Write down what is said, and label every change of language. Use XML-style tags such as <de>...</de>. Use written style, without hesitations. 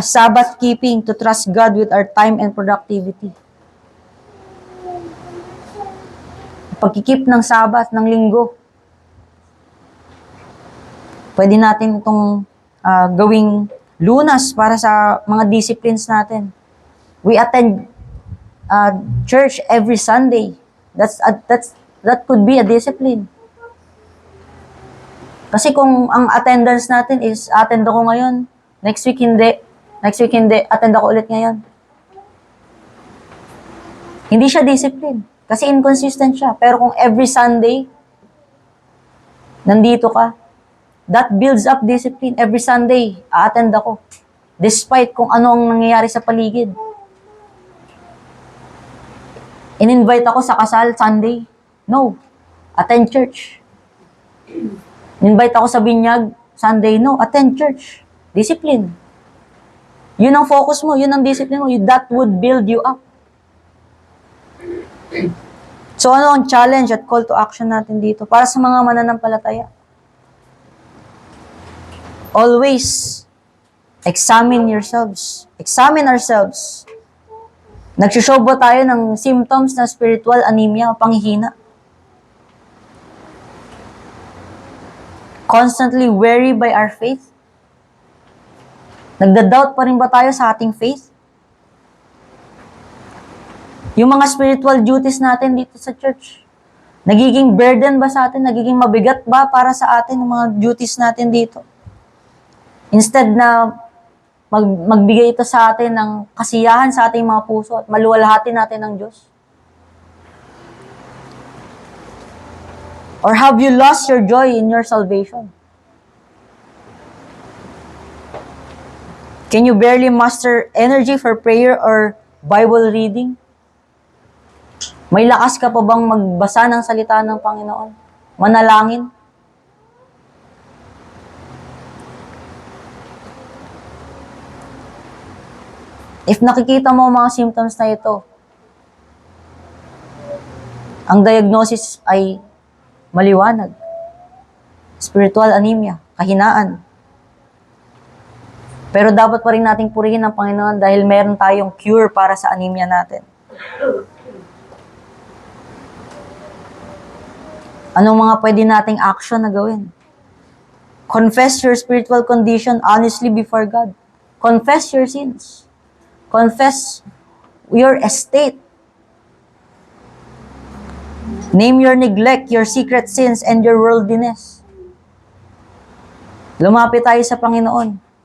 <en>Sabbath keeping, to trust God with our time and productivity.</en> <tl>Pagkikip ng Sabbath, ng linggo. Pwede natin itong gawing lunas para sa mga disciplines natin.</tl> <en>We attend church every Sunday. That could be a discipline.</en> <tl>Kasi kung ang attendance natin is attend ako ngayon, next week hindi, attend ako ulit ngayon. Hindi siya discipline. Kasi inconsistent siya. Pero kung</tl> <en>every Sunday,</en> <tl>nandito ka,</tl> <en>that builds up discipline.</en> <tl>Every Sunday, a-attend ako. Despite kung ano ang nangyayari sa paligid. In-invite ako sa kasal Sunday. No. Attend church. In-invite ako sa binyag Sunday. No. Attend church. Discipline. Yun ang focus mo. Yun ang discipline mo.</tl> <en>That would build you up.</en> <tl>So ano ang challenge at call to action natin dito para sa mga mananampalataya?</tl> <en>Always examine yourselves. Examine ourselves.</en> <tl>Nagsushow ba tayo ng symptoms ng spiritual anemia o panghihina?</tl> <en>Constantly weary by our faith?</en> <tl>Nagda-doubt pa rin ba tayo sa ating faith? Yung mga spiritual duties natin dito sa church, nagiging burden ba sa atin? Nagiging mabigat ba para sa atin yung mga duties natin dito? Instead na magbigay ito sa atin ng kasiyahan sa ating mga puso at maluwalhati natin ng Diyos?</tl> <en>Or have you lost your joy in your salvation? Can you barely muster energy for prayer or Bible reading?</en> <tl>May lakas ka pa bang magbasa ng salita ng Panginoon? Manalangin? If nakikita mo ang mga symptoms na ito, ang diagnosis ay maliwanag.</tl> <en>Spiritual anemia, kahinaan.</en> <tl>Pero dapat pa rin nating purihin ang Panginoon dahil meron tayong cure para sa anemia natin. Anong mga pwede nating action na gawin?</tl> <en>Confess your spiritual condition honestly before God. Confess your sins. Confess your estate. Name your neglect, your secret sins, and your worldliness.</en> <tl>Lumapit tayo sa Panginoon.</tl>